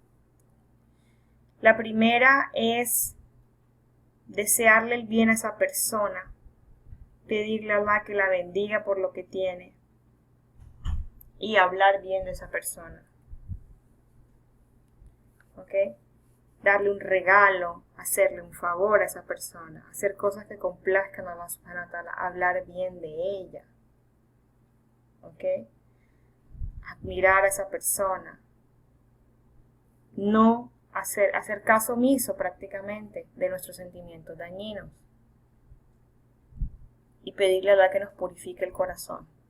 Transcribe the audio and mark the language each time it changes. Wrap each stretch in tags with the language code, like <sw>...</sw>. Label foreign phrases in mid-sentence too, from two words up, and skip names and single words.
<es>La primera es desearle el bien a esa persona, pedirle a Allah que la bendiga por lo que tiene y hablar bien de esa persona. ¿Ok? Darle un regalo, hacerle un favor a esa persona, hacer cosas que complazcan a</es> <ar>الله سبحانه و تعالى,</ar> <es>hablar bien de ella. ¿Ok? Admirar a esa persona. No hacer caso omiso prácticamente de nuestros sentimientos dañinos. Y pedirle a Allah que nos purifique el corazón.</es>